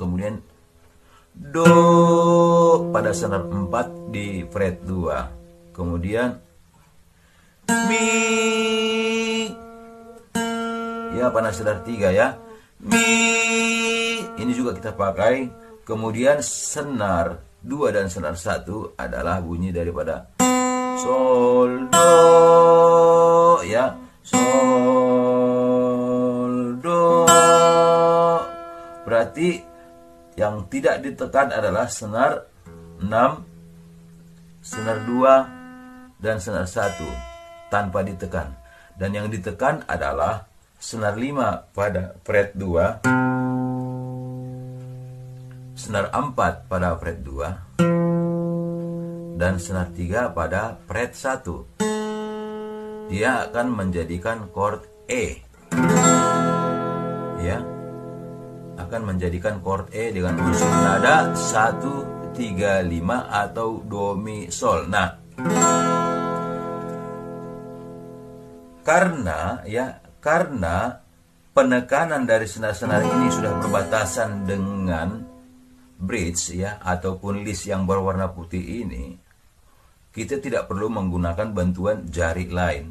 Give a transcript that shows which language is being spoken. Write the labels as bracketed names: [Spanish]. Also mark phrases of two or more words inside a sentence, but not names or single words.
[Indonesian] Kemudian do pada senar 4 di fret 2. Kemudian mi ya pada senar 3 ya. Mi ini juga kita pakai. Kemudian senar 2 dan senar 1 adalah bunyi daripada sol do ya. Sol do. Berarti yang tidak ditekan adalah senar 6, senar 2, dan senar 1 tanpa ditekan. Dan yang ditekan adalah senar 5 pada fret 2, senar 4 pada fret 2, dan senar 3 pada fret 1. Dia akan menjadikan chord E. Ya. Akan menjadikan chord E dengan unsur nada 1, 3, 5 atau do, mi, sol. Nah, karena penekanan dari senar-senar ini sudah berbatasan dengan bridge ya ataupun list yang berwarna putih ini, kita tidak perlu menggunakan bantuan jari lain.